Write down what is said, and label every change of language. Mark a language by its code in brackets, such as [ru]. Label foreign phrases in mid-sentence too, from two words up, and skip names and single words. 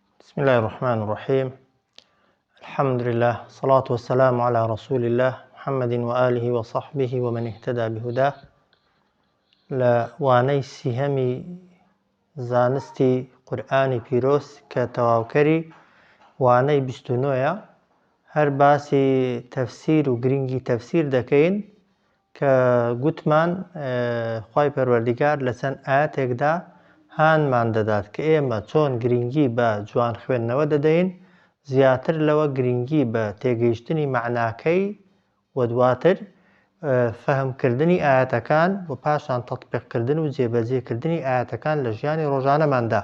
[ar] بسم الله الرحمن الرحيم. الحمد لله والصلاة والسلام على رسول الله محمد وآله وصحبه ومن اهتدى بهداه. [ckb] لوانەی سیهەمی زانستی قورئانی پیرۆز کە تەواوکەری وانەی 29ە هەر باسی تەفسیر و گرنگی تەفسیر دەکەین کە گوتمان خوای پەروەردیگار لە چەند ئاەتێکدا هانمان دەدات کە ئێمە چۆن گرنگی بە جوان خوێندنەوە دەدەین، زیاتر لەوە گرنگی بە تێگەیشتنی معناکەی و دواتر فەهمکردنی ئاەتەکان و پاشان تەطبیقکردن و جێبەجێکردنی ئاەتەکان لە ژیانی ڕۆژانەماندا.